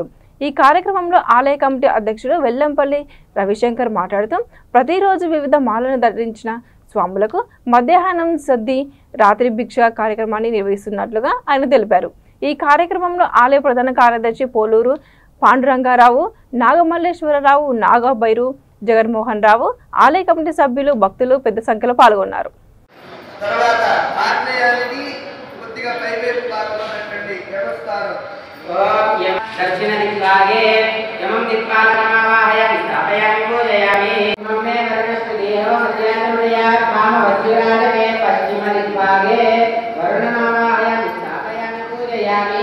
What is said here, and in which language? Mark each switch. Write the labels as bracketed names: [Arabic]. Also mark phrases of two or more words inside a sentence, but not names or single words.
[Telugu] ఈ కార్యక్రమంలో ఆలయ కమిటీ అధ్యక్షుడు వెల్లంపల్లి రవిశంకర్ మాట్లాడుతూ ప్రతిరోజు వివిధ మాలను ధరించిన స్వాములకు మధ్యాహ్నం సద్ది రాత్రి భిక్ష కార్యక్రమాన్ని నిర్వహిస్తున్నట్లుగా ఆయన తెలిపారు। ఈ కార్యక్రమంలో ఆలయ ప్రధాన కార్యదర్శి పోలూరు పాండురంగారావు, నాగమల్లేశ్వరరావు, నాగబైరు, జగన్మోహన్ రావు, ఆలయ కమిటీ సభ్యులు, భక్తులు పెద్ద సంఖ్యలో పాల్గొన్నారు। [Sanskrit] दक्षिण दिग्भागे यमं दिक्पालकमावाहयामि स्थापयामि पूजयामि मम्मे वरुणस्तुदेहो सत्यानुदयात् मामवज्राजमे पश्चिम दिग्भागे वरुणमावाहयामि स्थापयामि पूजयामि